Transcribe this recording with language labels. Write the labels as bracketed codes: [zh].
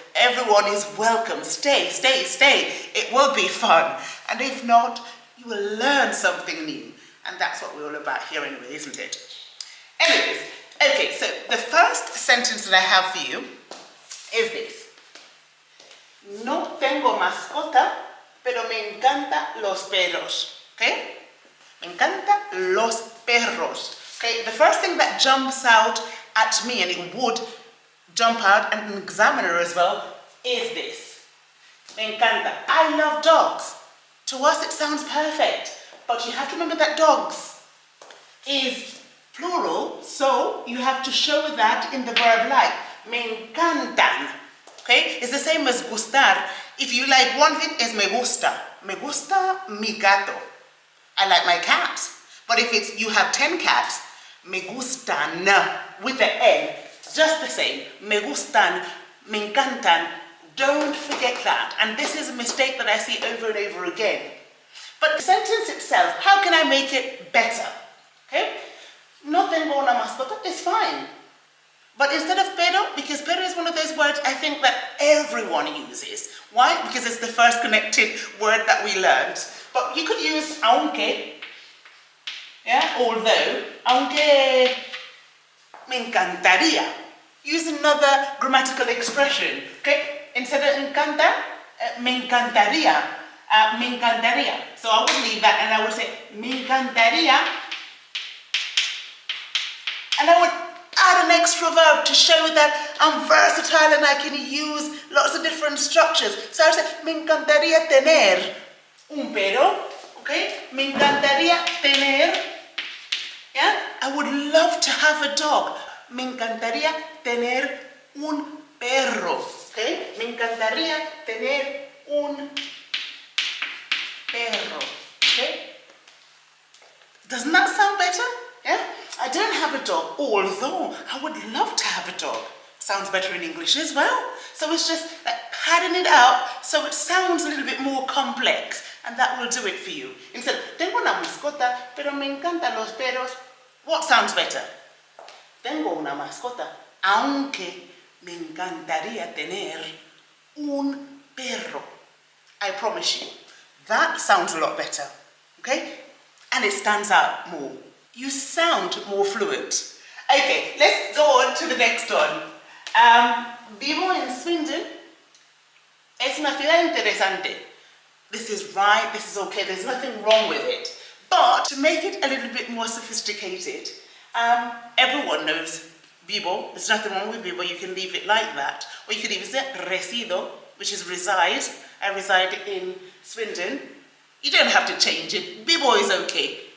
[en] Everyone is welcome. Stay, stay, stay. It will be fun. And if not, you will learn something new. And that's what we're all about here anyway, isn't it? Anyways, okay, so the first sentence that I have for you is this. [es] No tengo mascota, pero me encantan los perros. Okay? Me encantan los perros. [en] Okay, the first thing that jumps out at me, and it would jump out at an examiner as well, is this. [es] Me encanta. [en] I love dogs. To us it sounds perfect, but you have to remember that dogs is plural, so you have to show that in the verb like. [es] Me encantan. [en] Okay, it's the same as gustar. If you like one thing, it's [es] me gusta. Me gusta mi gato. [en] I like my cat. But if it's you have 10 cats, [es] me gustan [en] with the N, just the same. [es] Me gustan, me encantan. [en] Don't forget that. And this is a mistake that I see over and over again. But the sentence itself, how can I make it better? Okay? [es] No tengo una mascota [en] is fine. But instead of pero, because pero is one of those words I think that everyone uses. Why? Because it's the first connected word that we learned. But you could use aunque. Yeah, although, [es] aunque me encantaría. [en] Use another grammatical expression, okay? Instead of [es] encanta, me encantaría. Me encantaría. [en] So I would leave that and I would say, me encantaría. And I would add an extra verb to show that I'm versatile and I can use lots of different structures. So I would say, [es] me encantaría tener un perro, okay? Me encantaría tener. Yeah? [en] I would love to have a dog. [es] Me encantaría tener un perro. Okay? Me encantaría tener un perro. [en] Okay? Doesn't that sound better? Yeah? I don't have a dog, although I would love to have a dog. Sounds better in English as well. So it's just like padding it out so it sounds a little bit more complex. And that will do it for you. [es] Instead, tengo una mascota, pero me encantan los perros. [en] What sounds better? [es] Tengo una mascota, aunque me encantaría tener un perro. [en] I promise you, that sounds a lot better, okay? And it stands out more. You sound more fluent. Okay, let's go on to the next one. [es] Vivo en Swindon. Es una ciudad interesante. [en] This is right, this is okay, there's nothing wrong with it. But to make it a little bit more sophisticated, everyone knows vivo. There's nothing wrong with vivo, you can leave it like that. Or you could even say resido, which is reside. I reside in Swindon. You don't have to change it, vivo is okay.